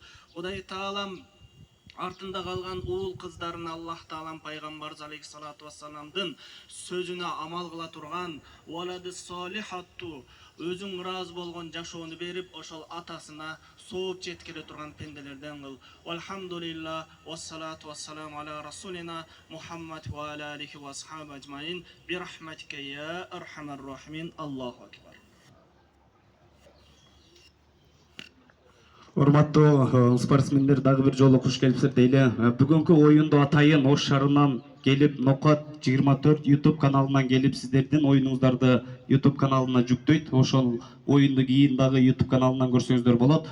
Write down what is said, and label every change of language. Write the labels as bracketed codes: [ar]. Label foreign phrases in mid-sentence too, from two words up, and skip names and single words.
[ky] Кудай Таалам артында калган уул кыздарына Аллах Таалам пайгамбарыбыз [ar] عليه الصلاة والسلام [ky] сөзүнө амал кыла турган [ar] ولدا صالحا [ky] өзүң ыраазы болгон жашоону берип, ошол атасына сооп жеткире турган пенделерден кыл. [ar] الحمد لله، والصلاة والسلام على رسولنا محمد وعلى آله وأصحابه أجمعين. برحمتك يا أرحم الراحمين. الله أكبر. [ky] Урматтуу спортсмендер, дагы бир жолу куш келипсиздер дейли. Бүгүнкү оюнду атайын Ош шаарынан келип, Нокат 24 YouTube каналынан келип, сиздердин оюнуңуздарды YouTube каналына жүктөйт. Ошол оюнду кийин дагы YouTube каналынан көрсөңүздөр болот.